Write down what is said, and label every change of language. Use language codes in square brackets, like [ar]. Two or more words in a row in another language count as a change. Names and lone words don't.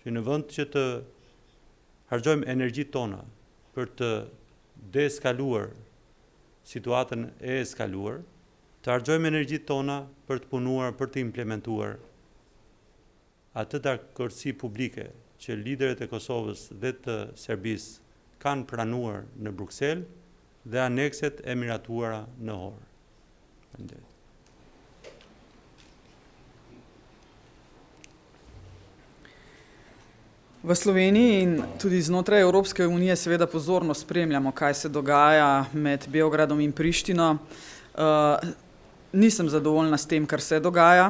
[sq] që në vend që të harxojmë energjitë tona për të deeskaluar situatën e eskaluar, të harxojmë energjitë tona për të punuar, për të implementuar atë dakordsi publike që liderët e Kosovës dhe të Serbisë kanë pranuar në Bruksel dhe anekset e miratuara në Ohër. Faleminderit. [sl] V Sloveniji in tudi znotraj Evropske unije seveda pozorno spremljamo, kaj se dogaja med Beogradom in Prištino. Nisem zadovoljna s tem, kar se dogaja.